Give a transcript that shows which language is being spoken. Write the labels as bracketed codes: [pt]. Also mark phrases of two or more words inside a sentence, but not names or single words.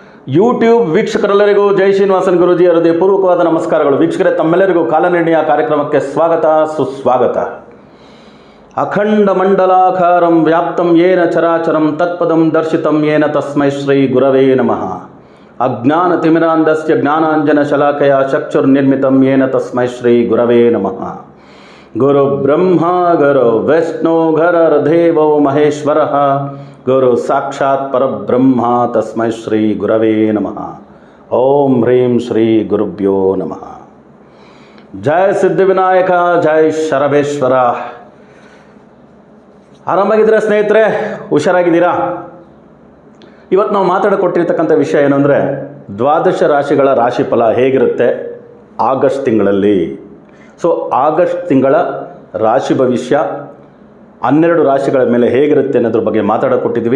[kn] ಯೂಟ್ಯೂಬ್ ವೀಕ್ಷಕರೆಲ್ಲರಿಗೂ ಜೈ ಶ್ರೀನಿವಾಸನ್ ಗುರೂಜಿ ಹೃದಯಪೂರ್ವಕವಾದ ನಮಸ್ಕಾರಗಳು. ವೀಕ್ಷಕರೇ, ತಮ್ಮೆಲ್ಲರಿಗೂ ಕಾಲನಿರ್ಣಯ ಕಾರ್ಯಕ್ರಮಕ್ಕೆ ಸ್ವಾಗತ ಸುಸ್ವಾಗತ. [sa] ಅಖಂಡ ಮಂಡಲಾಕಾರಂ ವ್ಯಾಪ್ತಂ ಯೇನ ಚರಾಚರಂ ತತ್ಪದಂ ದರ್ಶಿತಂ ಯೇನ ತಸ್ಮೈ ಶ್ರೀ ಗುರವೇ ನಮಃ. ಅಜ್ಞಾನತಿಮಿರಾಂಧಸ್ಯ ಜ್ಞಾನಾಂಜನ ಶಲಾಕಯ ಚಕ್ಷುರ್ನಿರ್ಮಿತಂ ಯೇನ ತಸ್ಮೈ ಶ್ರೀ ಗುರವೇ ನಮಃ. ಗುರು ಬ್ರಹ್ಮ ಗುರು ವಿಷ್ಣು ಗುರುರ್ದೇವೋ ಮಹೇಶ್ವರಃ ಗುರು ಸಾಕ್ಷಾತ್ ಪರಬ್ರಹ್ಮ ತಸ್ಮೈ ಶ್ರೀ ಗುರವೇ ನಮಃ. ಓಂ ಹ್ರೀಂ ಶ್ರೀ ಗುರುಭ್ಯೋ ನಮಃ. [kn] ಜಯ ಸಿದ್ಧಿವಿನಾಯಕ, ಜಯ ಶರಬೇಶ್ವರ. ಆರಾಮಾಗಿದ್ದೀರಾ ಸ್ನೇಹಿತರೆ? ಹುಷಾರಾಗಿದ್ದೀರಾ? ಇವತ್ತು ನಾವು ಮಾತಾಡಿಕೊಟ್ಟಿರ್ತಕ್ಕಂಥ ವಿಷಯ ಏನು ಅಂದರೆ, ದ್ವಾದಶ ರಾಶಿಗಳ ರಾಶಿಫಲ ಹೇಗಿರುತ್ತೆ ಆಗಸ್ಟ್ ತಿಂಗಳಲ್ಲಿ. ಸೊ ಆಗಸ್ಟ್ ತಿಂಗಳ ರಾಶಿ ಭವಿಷ್ಯ 12 ರಾಶಿಗಳ ಮೇಲೆ ಹೇಗಿರುತ್ತೆ ಅನ್ನೋದ್ರ ಬಗ್ಗೆ ಮಾತಾಡಿಕೊಟ್ಟಿದ್ವಿ.